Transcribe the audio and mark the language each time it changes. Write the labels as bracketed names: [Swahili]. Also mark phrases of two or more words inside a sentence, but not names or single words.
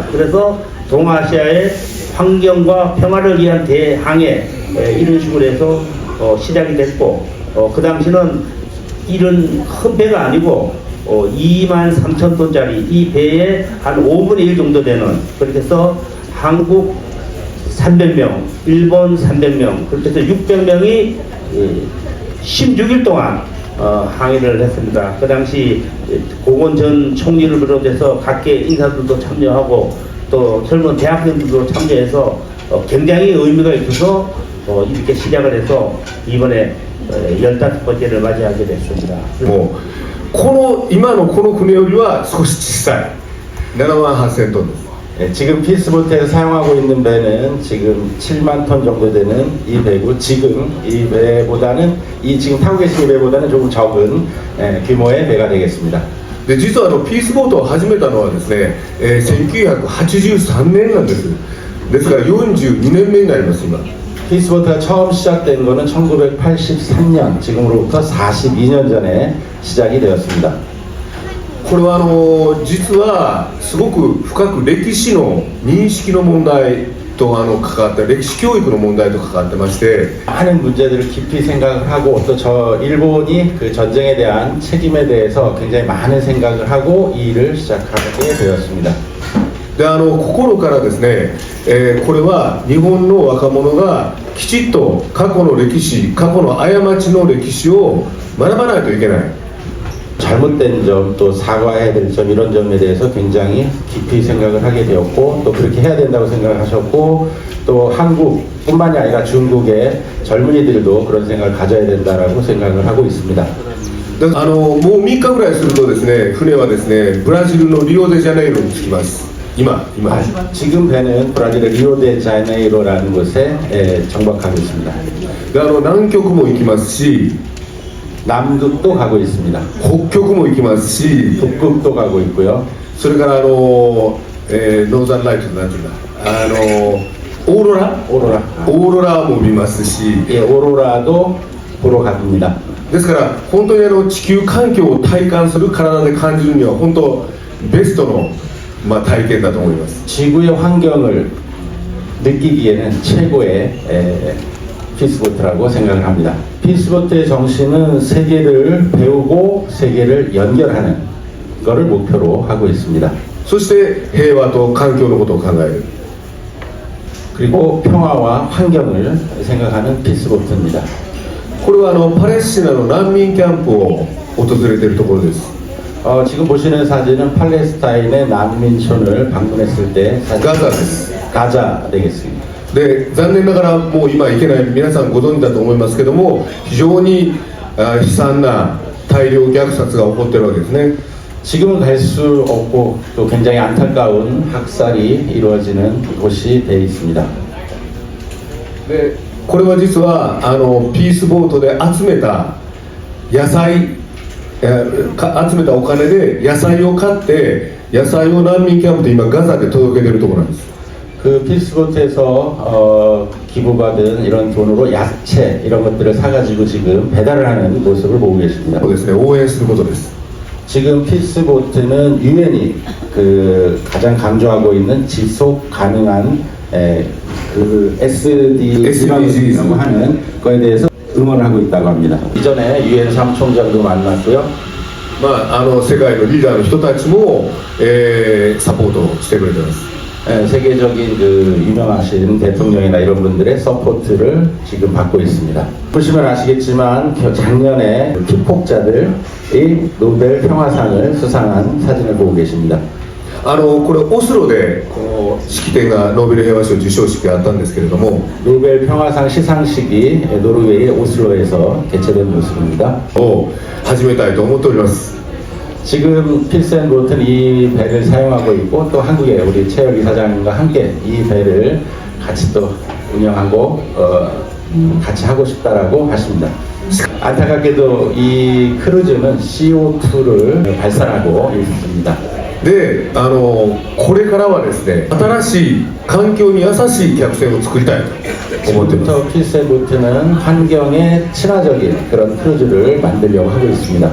[Korean] 그래서 동아시아의 환경과 평화를 위한 대항해 이런 식으로 해서 시작이 됐고 그 당시는 이런 큰 배가 아니고 23,000톤짜리 이 배에 한 5분의 1 정도 되는 그렇게 해서 한국 300명, 일본 300명 그렇게 해서 600명이 16일 동안 항해를 했습니다. 그 당시 고건 전 총리를 비롯해서 각계 인사들도 참여하고 또 젊은 대학생들도 참여해서 굉장히 의미가 있어서 이렇게 시작을 해서 이번에 15번째를 맞이하게 됐습니다. [Japanese] 今のこの船よりは少し小さい7万8000トンです。 [Korean] 지금 피스보트에서 사용하고 있는 배는 지금 7만 톤 정도 되는 이 배고, 지금 이 배보다는 이 지금 타고 계신 배보다는 조금 적은 규모의 배가 되겠습니다. [Japanese] で実はピースボートを始めたのはですね、1983年なんです。ですから42年目になります今。 [Korean] 피스보트가 처음 시작된 거는 1983년, 지금으로부터 42년 전에 시작이 되었습니다. [Japanese] これは実はすごく深く歴史の認識の問題と関わって、歴史教育の問題と関わってまして、 [Korean] 많은 문제들을 깊이 생각을 하고 또 저 일본이 그 전쟁에 대한 책임에 대해서 굉장히 많은 생각을 하고 이 일을 시작하게 되었습니다. [Japanese] で心からですね、これは日本の若者がきちっと過去の歴史、過去の過ちの歴史を学ばないといけない。 [Korean] 잘못된 점, 또 사과해야 될 점, 이런 점에 대해서 굉장히 깊이 생각을 하게 되었고, 또 그렇게 해야 된다고 생각을 하셨고, 또 한국뿐만이 아니라 중국의 젊은이들도 그런 생각을 가져야 된다라고 생각을 하고 있습니다. [Japanese] もう3日ぐらいするとですね、船はですね、ブラジルのリオデジャネイロに着きます。今。 [Korean] 지금 배는 브라질의 리오데자네이로라는 곳에 정박하고 있습니다. [Japanese] で南極も行きますし、 [Korean] 남극도 가고 있습니다. [Japanese] 北極も行きますし、 [Korean] 북극도 가고 있고요. [Japanese] それからノーザンライトなんていうんだ、オーロラオーロラも見ますし、 [Korean] 예, 오로라도 보러 갑니다. [Japanese] ですから本当に地球環境を体感する、体で感じるには本当ベストの、体験だと思います。 [Korean] 지구의 환경을 느끼기에는 최고의 피스보트라고 생각을 합니다. 피스보트의 정신은 세계를 배우고 세계를 연결하는 것을 목표로 하고 있습니다. [Japanese] そして平和と環境のことを考える。 [Korean] 그리고 평화와 환경을 생각하는 피스보트입니다. [Japanese] これはパレスチナの難民キャンプを訪れているところです。 [Korean] 지금 보시는 사진은 팔레스타인의 난민촌을 방문했을 때 사진. [Japanese] ガザです。 [Korean] 가자 되겠습니다. [Japanese] で残念ながらもう今行けない、皆さんご存知だと思いますけども、非常に悲惨な大量虐殺が起こっているわけですね。 [Korean] 지금은 갈 수 없고 또 굉장히 안타까운 학살이 이루어지는 곳이 되어 있습니다. [Japanese] でこれは実はピースボートで集めた野菜、集めたお金で野菜を買って野菜を難民キャンプで今ガザで届けているところなんです。 [Korean] 그 피스보트에서 기부받은 이런 돈으로 야채 이런 것들을 사가지고 지금 배달을 하는 모습을 보고 계십니다. [Japanese] そうですね、応援することです。 [Korean] 지금 피스보트는 유엔이 그 가장 강조하고 있는 지속 가능한 그 SDG라고 하는 거에 대해서 응원을 하고 있다고 합니다. 이전에 유엔 사무총장도 만났고요. [Japanese] 世界のリーダーの人たちも、サポートしてくれてます。 [Korean] 세계적인 그 유명하신 대통령이나 이런 분들의 서포트를 지금 받고 있습니다. 보시면 아시겠지만 작년에 피폭자들이 노벨 평화상을 수상한 사진을 보고 계십니다. [Japanese] これオスロでこの式典がノーベル平和賞授賞式があったんですけれども、 [Korean] 노벨 평화상 시상식이 노르웨이 오슬로에서 개최된 모습입니다. [Japanese] を始めたいと思っております。 [Korean] 지금 필센보트는 이 배를 사용하고 있고 또 한국의 우리 최열 이사장님과 함께 이 배를 같이 또 운영하고 같이 하고 싶다라고 하십니다. 안타깝게도 이 크루즈는 CO2를 발산하고 있습니다. [Japanese] でこれからはですね、新しい環境に優しい客船を作りたいと思っています。 [Korean] 지금부터 필센보트는 환경에 친화적인 그런 크루즈를 만들려고 하고 있습니다.